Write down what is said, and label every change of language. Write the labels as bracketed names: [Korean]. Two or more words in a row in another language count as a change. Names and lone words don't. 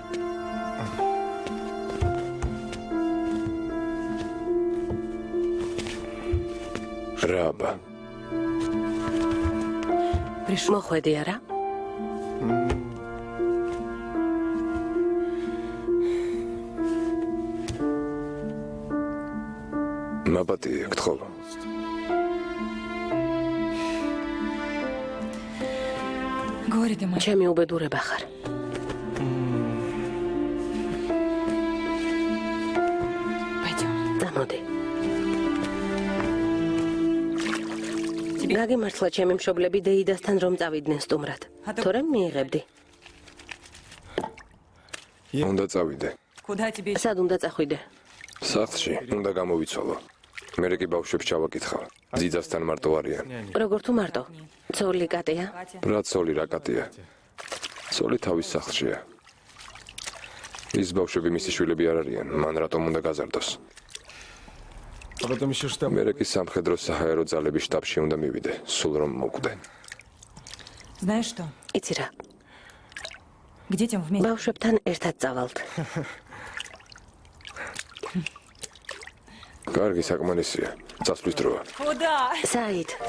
[Georgian] რაბა. [Russian] пришел. [Georgian] მოხვედი არა? მაბატია, გთხოვ. [Russian] Горе ты мой. [Georgian] ჩემი უბედურება ხარ. [Russian] Пойдем. [Georgian] წამოდი. [Russian] Тебе... [Georgian] გაგიმართლა ჩემი მშობლები დეიდასთან რომ წავიდნენ სტუმრად. თორემ მიიღებდი. უნდა წავიდე. [Russian] Куда тебе? [Georgian] სად უნდა წახვიდე? სახლში უნდა გამოვიცვალო. მე კი ბავშვებს ჩავაკითხავ. ძიძასთან მარტო არიან. როგორ თუ მარტო? ცოლი კატია? Катя. რა ცოლი რა კატია. ცოლი თავის სახლშია. ის ბავშვები მისი შვილები არ არიან, მან რატომ უნდა გაზარდოს? [Russian] А потом еще штаб. [Georgian] მე კი სამხედრო საჰაერო ძალების штаბში უნდა მივიდე, სულ რომ მოკვდე. [Russian] Знаешь что? [Georgian] იცი რა? [Russian] К детям вместе. [Georgian] ბავშვებთან ერთად წავალთ. კარგი საკმარისია. წასვლის დროა. [Russian] Куда? [Georgian] საით,